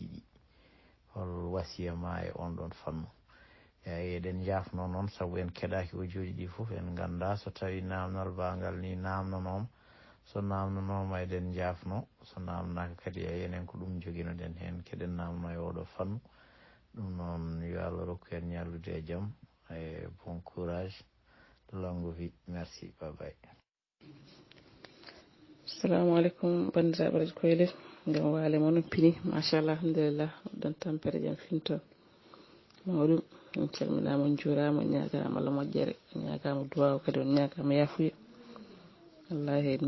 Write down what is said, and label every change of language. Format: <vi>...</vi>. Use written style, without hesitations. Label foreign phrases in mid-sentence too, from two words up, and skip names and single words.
<ff>ɗi hol wasiya ma e on ɗon fannu eyyi eɗen jafno noon saabu en keɗaki audio ɗi foof en ganda so tawi namdal bangal ni namdanoma so namdanoma eɗen jafno so namdaka kadi enen ko ɗum joguinoɗen hen keɗen namno e oɗo fannu ɗum noon yo Allah rokku en ñallude e jaam e</ff> <fr>bon courage longue vie merci bye bye.</fr> <ar>السلام عليكم</ar> <ff>bandiraɓe radio koyle ngam waale moon pini</ff> <ar>ما شاء الله الحمد لله</ar> <ff>ɗon tampere jaam finto mawɗum on calminama on juurama on ñagama Allah moƴƴere on ñagama duwaw kadi on ñagama yafuya wallahi en</ff>